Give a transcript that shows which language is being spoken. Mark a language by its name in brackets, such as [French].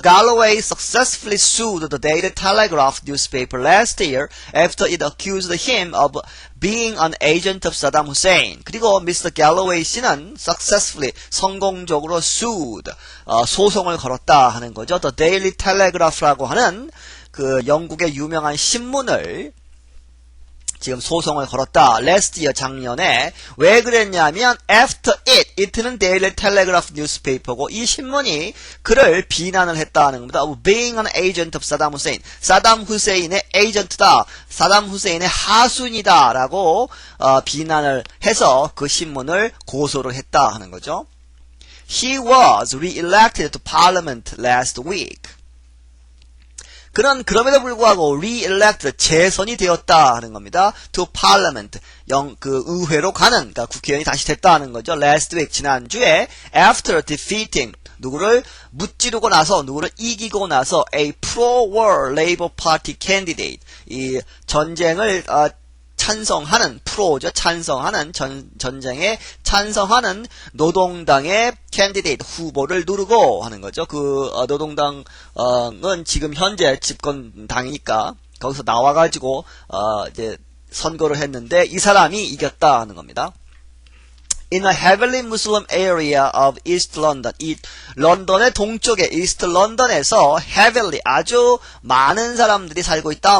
[English] Galloway successfully sued the Daily Telegraph newspaper last year after it accused him of being an agent of Saddam Hussein. [Korean] 그리고 Mr. Galloway 씨는 successfully, 성공적으로 sued, 소송을 걸었다 하는 거죠. The Daily Telegraph라고 하는 그 영국의 유명한 신문을 지금 소송을 걸었다. [English] last year, [Korean] 작년에. 왜 그랬냐면 after it는 Daily Telegraph newspaper고 이 신문이 그를 비난을 했다는 겁니다. [English] of being an agent of Saddam Hussein. [Korean] 사담 후세인의 에이전트다. 사담 후세인의 하순이다. 라고 비난을 해서 그 신문을 고소를 했다 하는 거죠. [English] He was re-elected to Parliament last week. [Korean] 그는 그럼에도 불구하고 re-elected, 재선이 되었다 하는 겁니다. to parliament, 그 의회로 가는, 그러니까 국회의원이 다시 됐다 하는 거죠. [English] last week, [Korean] 지난주에 [English] after defeating, [Korean] 누구를 무찌르고 나서, 누구를 이기고 나서 [English] a pro-war Labour Party candidate, [Korean] 이 전쟁을 찬성하는, 프로죠. 찬성하는, 전쟁에 찬성하는 노동당의 캔디데이트 후보를 누르고 하는 거죠. 그 노동당은 지금 현재 집권당이니까 거기서 나와가지고 이제 선거를 했는데 이 사람이 이겼다 하는 겁니다. [English] In a heavily Muslim area of East London, [Korean] 이 런던의 동쪽에 [English] East London에서 heavily, [Korean] 아주 많은 사람들이 살고 있다.